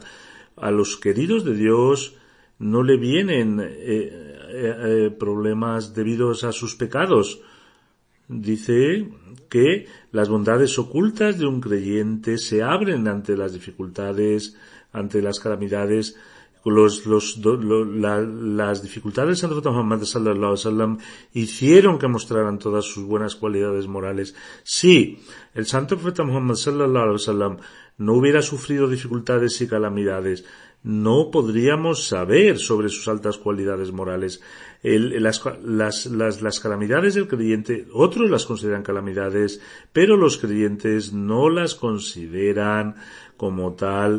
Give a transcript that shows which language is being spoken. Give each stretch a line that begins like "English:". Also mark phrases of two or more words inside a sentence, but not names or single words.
Spanish: A los queridos de Dios no le vienen problemas debidos a sus pecados. Dice que las bondades ocultas de un creyente se abren ante las dificultades, ante las calamidades. Las dificultades del Santo Muhammad
Arabic: صلى الله عليه وسلم
Spanish: hicieron que mostraran todas sus buenas cualidades morales. Si el Santo Profeta Muhammad
Arabic: صلى الله عليه وسلم
Spanish: no hubiera sufrido dificultades y calamidades, no podríamos saber sobre sus altas cualidades morales. Las calamidades del creyente, otros las consideran calamidades, pero los creyentes no las consideran como tal.